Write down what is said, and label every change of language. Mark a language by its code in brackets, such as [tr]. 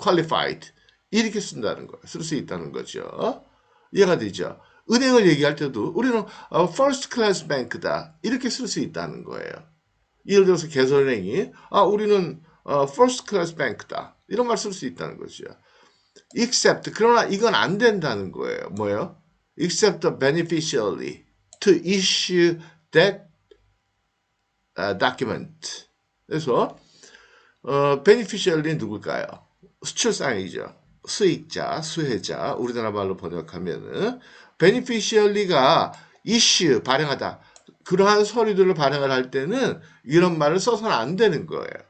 [ko] qualified 이렇게 쓴다는 거예요. 쓸 수 있다는 거죠. 이해가 되죠? 은행을 얘기할 때도 우리는 [en] first class bank [ko] 다 이렇게 쓸 수 있다는 거예요. 예를 들어서 개설은행이 우리는 [en] first class bank [ko] 다 이런 말 쓸 수 있다는 거죠. except 그러나 이건 안 된다는 거예요. 뭐예요? [en] except the beneficiary to issue that document. [ko] 그래서 beneficiary는 누굴까요? 수출상이죠. 수익자, 수혜자, 우리나라 말로 번역하면은 beneficiary가 issue 발행하다. 그러한 서류들을 발행을 할 때는 이런 말을 써서는 안 되는 거예요.